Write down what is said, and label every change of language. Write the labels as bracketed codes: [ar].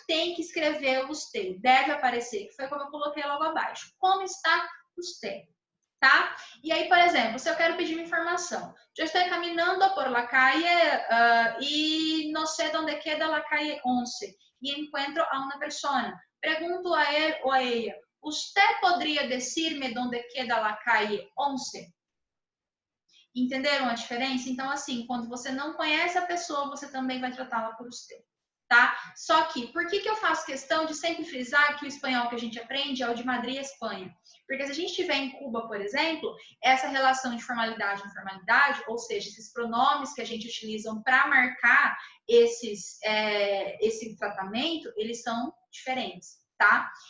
[pt] Tem que escrever o usted. Deve aparecer, que foi como eu coloquei logo abaixo. [es] Como está usted? [pt] Tá? E aí, por exemplo, se eu quero pedir uma informação, eu estou caminhando [es] por la calle [pt] e não sei onde [es] queda la calle 11 [pt] e encontro a uma pessoa. Pergunto a ele ou a ela, [es] ¿usted podría decirme dónde queda la calle 11? [pt] Entenderam a diferença? Então, assim, quando você não conhece a pessoa, você também vai tratá-la por usted, tá? Só que, por que eu faço questão de sempre frisar que o espanhol que a gente aprende é o de Madrid e Espanha? Porque se a gente estiver em Cuba, por exemplo, essa relação de formalidade e informalidade, ou seja, esses pronomes que a gente utiliza para marcar esse tratamento, eles são diferentes, tá?